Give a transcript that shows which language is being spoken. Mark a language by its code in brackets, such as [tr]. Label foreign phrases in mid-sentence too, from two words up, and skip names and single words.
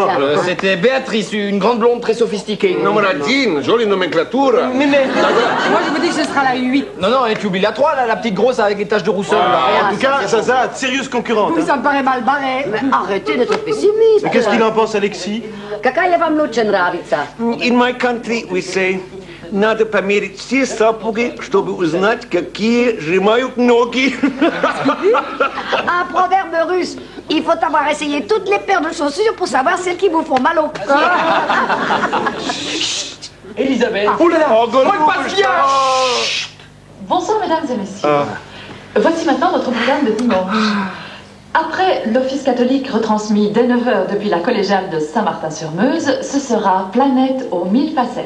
[fr] C'était Béatrice, une grande blonde très sophistiquée. Numeratine, jolie nomenclature. Mais, moi je vous dis que ce sera la 8. Non, et tu oublies la 3, là, la petite grosse avec les taches de rousseur. là. En tout cas, Zaza, sérieuse concurrente. Oui, ça me paraît mal barré. Mais arrêtez d'être pessimiste. Mais qu'est-ce qu'il en pense, Alexis? [ru] Какая вам лучше нравится? [en] In my country we say, [ru] надо померить все сапоги, чтобы узнать, какие сжимают ноги. [fr] Un proverbe russe. Il faut avoir essayé toutes les paires de chaussures pour savoir celles qui vous font mal au pied. Elisabeth. Oh là là. Bonsoir mesdames et messieurs. Voici maintenant notre programme de dimanche. Après l'office catholique retransmis dès 9h depuis la collégiale de Saint-Martin-sur-Meuse, ce sera Planète aux 1000 facettes.